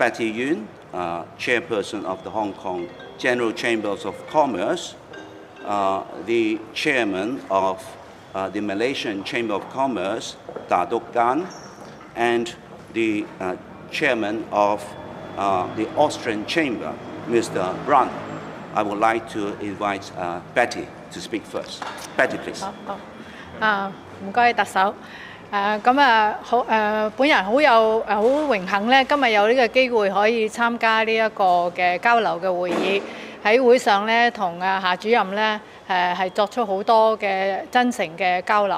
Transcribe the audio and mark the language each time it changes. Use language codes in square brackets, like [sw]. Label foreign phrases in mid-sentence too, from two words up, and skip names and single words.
[en] Patty Yuen, Chairperson of the Hong Kong General Chambers of Commerce, the Chairman of the Malaysian Chamber of Commerce, Datuk Gan, and the Chairman of the Austrian Chamber, Mr. Brand. I would like to invite Patty to speak first. Patty, please. [yue] 唔該，特首。本人好榮幸咧，今日有呢個機會可以參加呢一個嘅交流嘅會議。喺會上咧，同夏主任咧係作出好多嘅真誠嘅交流。